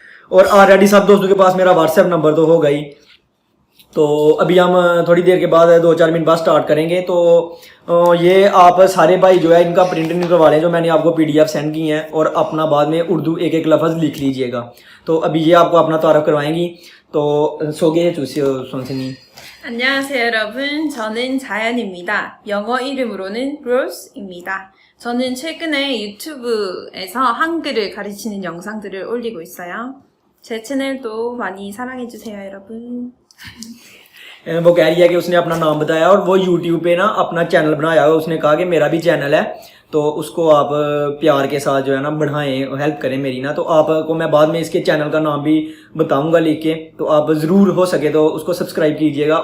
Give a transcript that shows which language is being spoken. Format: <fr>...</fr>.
<hi>और ऑलरेडी सब दोस्तों के पास मेरा व्हाट्सएप नंबर तो होगा ही। तो अभी हम थोड़ी देर के बाद 2-4 मिनट बाद स्टार्ट करेंगे। तो ये आप सारे भाई जो है इनका प्रिंट निकलवा लें जो मैंने आपको पीडीएफ सेंड की हैं, और अपना बाद में उर्दू एक एक लफ्ज़ लिख लीजिएगा। तो अभी ये आपको अपना तारफ़ करवाएंगी।</hi> <ko>तो 소개해 주세요 선생님. 안녕하세요 여러분. 저는 자연입니다. 영어 이름으로는 로즈입니다. 저는 최근에 유튜브에서 한글을 가르치는 영상들을 올리고 있어요. 제 채널도 많이 사랑해주세요 여러분.</ko> <hi>वो कह रही है कि उसने अपना नाम बताया और वो यूट्यूब पे ना अपना चैनल बनाया हुआ। उसने कहा कि मेरा भी चैनल है तो उसको आप प्यार के साथ जो है ना बढ़ाएं, हेल्प करें मेरी ना। तो आपको मैं बाद में इसके चैनल का नाम भी बताऊंगा लिख के, तो आप ज़रूर हो सके तो उसको सब्सक्राइब कीजिएगा।</hi>